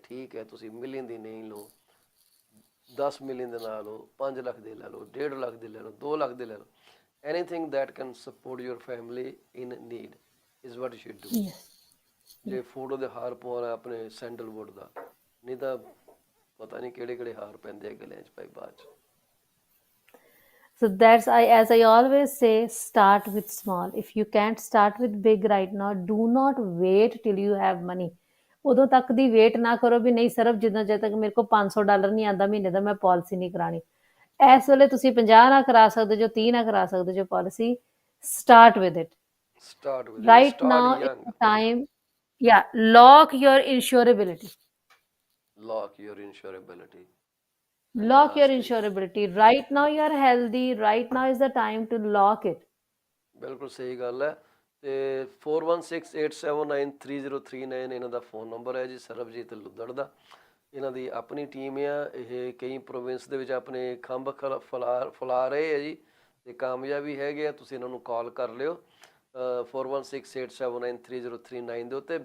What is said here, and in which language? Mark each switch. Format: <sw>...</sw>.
<pa>ਠੀਕ ਹੈ, ਤੁਸੀਂ ਮਿਲੀਅਨ ਦੀ ਨਹੀਂ ਲਓ, 10 ਮਿਲੀਅਨ ਦੇ ਲਾ ਲਓ, 5 ਲੱਖ ਦੇ ਲੈ ਲਓ, 1.5 ਲੱਖ ਦੇ ਲੈ ਲਓ, 2 ਲੱਖ ਦੇ ਲੈ ਲਓ।</pa> <en>Anything that can support your family in need is what you should do. yes.</en> <pa>ਜੇ ਫੋਟੋ ਦੇ ਹਾਰ ਪਵਾਉਣਾ ਆਪਣੇ ਸੈਂਡਲਵੁੱਡ ਦਾ, ਨਹੀਂ ਤਾਂ ਪਤਾ ਨਹੀਂ ਕਿਹੜੇ ਕਿਹੜੇ ਹਾਰ ਪੈਂਦੇ ਆ ਗਲਿਆਂ 'ਚ ਭਾਈ ਬਾਅਦ 'ਚ।</pa> <en>So that's as I always say, start with small. If you can't start with big right now, do not wait till you have money.</en> <pa>ਉਦੋਂ ਤੱਕ ਦੀ ਵੇਟ ਨਾ ਕਰੋ ਵੀ ਨਹੀਂ ਸਿਰਫ ਜਿੱਦਾਂ ਜਦ ਤੱਕ ਮੇਰੇ ਕੋਲ $500 ਨਹੀਂ ਆਉਂਦਾ ਮਹੀਨੇ ਦਾ ਮੈਂ ਪਾਲਿਸੀ ਨਹੀਂ ਕਰਾਣੀ। ਇਸ ਵੇਲੇ ਤੁਸੀਂ 50 ਨਾ ਕਰਾ ਸਕਦੇ ਜੋ, 30 ਨਾ ਕਰਾ ਸਕਦੇ ਜੋ policy.</pa> <en>Start with it Start with it. right Start now is young. the time. Yeah, lock your insurability. Lock your insurability. Lock your Fantastic. insurability. Right now you are healthy. Right now is the time to lock it.</en> <pa>ਬਿਲਕੁਲ ਸਹੀ ਗੱਲ ਹੈ। ਤੇ 4168793039 ਇਹਨਾਂ ਦਾ phone number ਹੈ ਜੀ, ਸਰਬਜੀਤ ਲੁੱਦੜ ਦਾ। ਇਹਨਾਂ ਦੀ ਆਪਣੀ ਟੀਮ ਆ, ਇਹ ਕਈ ਪ੍ਰੋਵਿੰਸ ਦੇ ਵਿੱਚ ਆਪਣੇ ਖੰਭ ਫਲਾ ਰਹੇ ਆ ਜੀ, ਤੇ ਕਾਮਯਾਬੀ ਹੈਗੇ ਆ। ਤੁਸੀਂ ਇਹਨਾਂ ਨੂੰ ਕਾਲ ਕਰ ਲਿਓ 4168793039 ਦੇ ਉੱਤੇ।</pa>